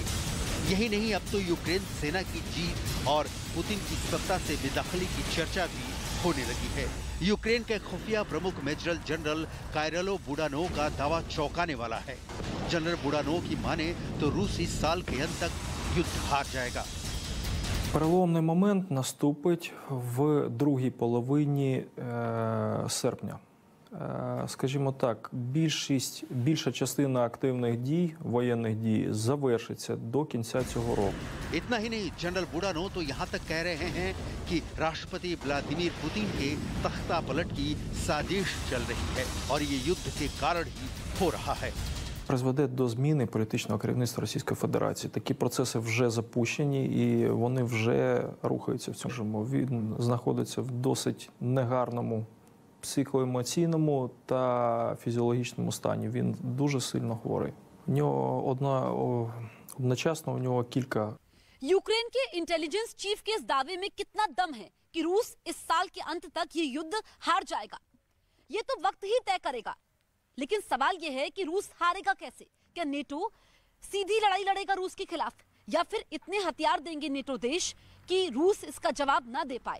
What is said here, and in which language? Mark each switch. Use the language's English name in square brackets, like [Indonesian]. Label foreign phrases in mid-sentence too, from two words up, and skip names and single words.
[Hindi] यही नहीं, अब तो यूक्रेन सेना की जीत और पुतिन की सत्ता से बेदखली की चर्चा भी होने लगी है। यूक्रेन के खुफिया प्रमुख मेजर जनरल कायरलो बुडानोव का दावा चौंकाने वाला है। जनरल बुडानोव की माने तो रूस इस साल के अंत तक युद्ध हार जाएगा। [Ukrainian] Переломний момент наступить в другій половині серпня. Скажімо так, більша частина активних дій, воєнних дій завершиться до кінця цього року. [Hindi] इतना ही नहीं, जनरल बुडानोव तो यहाँ तक कह रहे हैं कि राष्ट्रपति व्लादिमीर पुतिन के तख्ता पलट की साजिश चल रही है और ये युद्ध के कारण ही हो रहा है। [Ukrainian] Призведе до зміни політичного керівництва Російської Федерації. Такі процеси вже запущені і вони вже рухаються в цьому. Він знаходиться в досить негарному психоемоційному та фізіологічному стані. Він дуже сильно хворий. У нього одночасно у нього кілька. [Hindi] यूक्रेन के [English] intelligence chief [Hindi] के इस दावे में कितना दम है कि रूस इस साल के अंत तक ये युद्ध हार जाएगा? ये तो वक्त ही तय करेगा। लेकिन सवाल ये है कि रूस हारेगा कैसे? क्या नेटो सीधी लड़ाई लड़ेगा रूस के खिलाफ, या फिर इतने हथियार देंगे नेटो देश कि रूस इसका जवाब ना दे पाए?